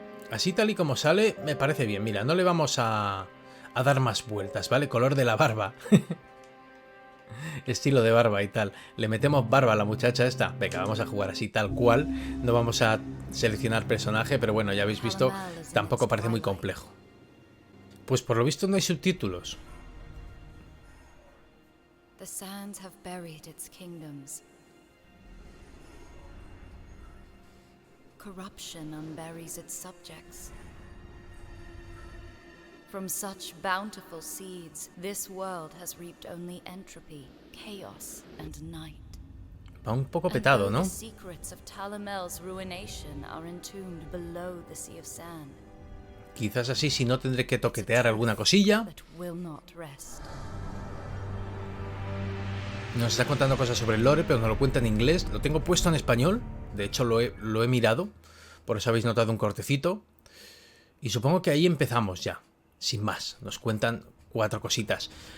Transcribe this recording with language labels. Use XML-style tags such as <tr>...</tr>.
<es>Así tal y como sale me parece bien. Mira, no le vamos a dar más vueltas, ¿vale? Color de la barba. Estilo de barba y tal. Le metemos barba a la muchacha esta. Venga, vamos a jugar así tal cual. No vamos a seleccionar personaje, pero bueno, ya habéis visto, tampoco parece muy complejo. Pues por lo visto no hay subtítulos.</es> <en>The sands have buried its kingdoms. Corruption unburies its subjects. From such bountiful seeds, this world has reaped only entropy, chaos, and night.</en> <es>Va un poco petado, ¿no?</es> <en>The secrets of Talamel's ruination are entombed below the sea of sand.</en> <es>Quizás así, si no, tendré que toquetear alguna cosilla.</es> <en>That will not rest.</en> <es>Nos está contando cosas sobre el lore, pero no lo cuenta en inglés. Lo tengo puesto en español. De hecho, lo he mirado. Por eso habéis notado un cortecito. Y supongo que ahí empezamos ya. Sin más. Nos cuentan 4 cositas.</es>